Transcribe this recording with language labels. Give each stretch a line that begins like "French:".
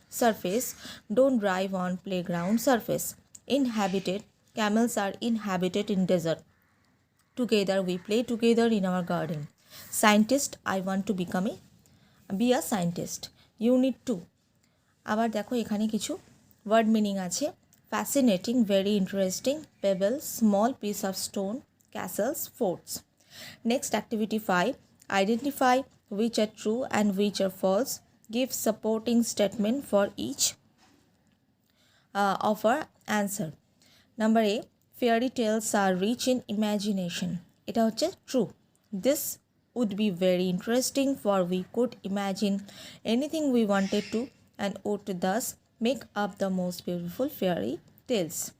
English: Surface, don't drive on playground surface. Inhabited, camels are inhabited in desert. Together we play together in our garden. Scientist, I want to be a scientist.
Bangla: Unit 2. আবার দেখো এখানে কিছু word meaning আছে।
English: Fascinating, very interesting, pebble, small piece of stone, castles, forts. Next, activity 5. Identify which are true and which are false. Give supporting statement for each of our answer. Number A, fairy tales are rich in imagination.
Bangla: এটা হচ্ছে
English: true. This would be very interesting, for we could imagine anything we wanted to and would thus make up the most beautiful fairy tales.